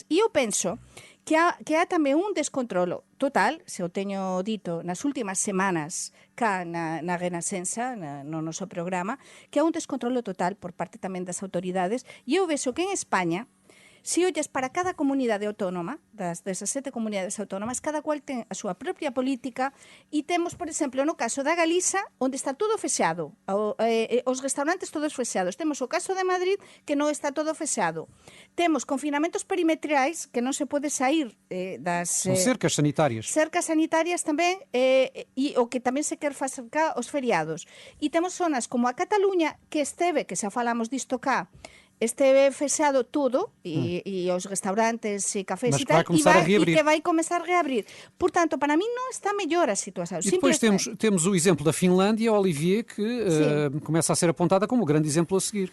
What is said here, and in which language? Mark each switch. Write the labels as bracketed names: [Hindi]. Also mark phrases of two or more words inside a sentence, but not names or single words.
[Galician] E eu penso que há tamén un descontrolo total, se o teño dito nas últimas semanas cá na Renascença, no noso programa, que há un descontrolo total por parte tamén das autoridades, e eu vexo que en España, se ollas para cada comunidade autónoma, das 17 comunidades autónomas, cada cual ten a súa propia política e temos, por exemplo, no caso da Galiza, onde está todo fechado, os restaurantes todos fechados. Temos o caso de Madrid, que non está todo fechado. Temos confinamentos perimetrais, que non se pode sair das... [Portuguese] São cercas sanitárias. [Galician] Cercas sanitarias tamén, e o que tamén se quer facer cá os feriados. E temos zonas como a Cataluña, que xa falamos disto cá, esteve fechado tudo e os restaurantes e cafés e tal, e que vai começar a reabrir. Portanto, para mim non está mellor a situação. [Portuguese] E depois temos o exemplo da Finlândia, Olivier, que começa a ser apontada como o grande exemplo a seguir.